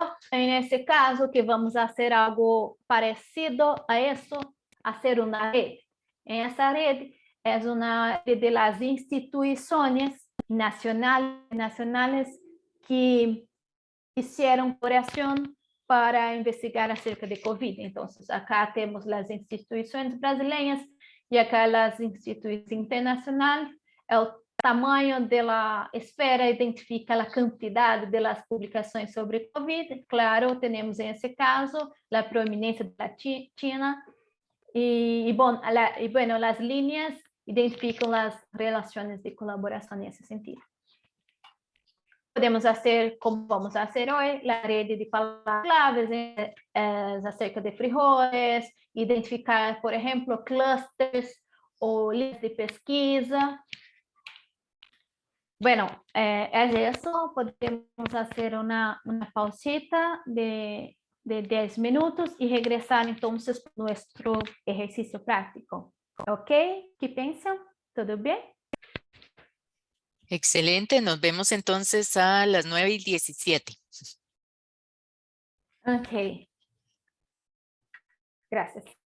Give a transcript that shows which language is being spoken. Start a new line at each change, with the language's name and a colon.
Portuguese: Nesse caso, que vamos fazer algo parecido a isso, fazer uma rede. Essa rede é uma rede de las instituições nacionais
Spanish: que hicieron colaboración para investigar acerca de
Portuguese: COVID.
Spanish: Entonces, acá tenemos las instituciones brasileñas y acá las instituciones internacionales. El tamaño de la esfera identifica la cantidad de las publicaciones sobre COVID. Claro, tenemos en ese caso la prominencia de la China. Y bueno, las líneas identifican las relaciones de colaboración en ese sentido.
Portuguese: Podemos fazer, como vamos fazer hoje, a rede de palavras-claves acerca de frijoles, identificar, por exemplo, clusters ou linhas de pesquisa.
Spanish: Bueno,
Portuguese: é isso. Podemos fazer uma pausita de 10 minutos e regressar, então, para o nosso exercício prático.
English: Ok?
Spanish: ¿Qué piensan? ¿Todo bien? Excelente, nos vemos entonces a las 9:17. Ok. Gracias.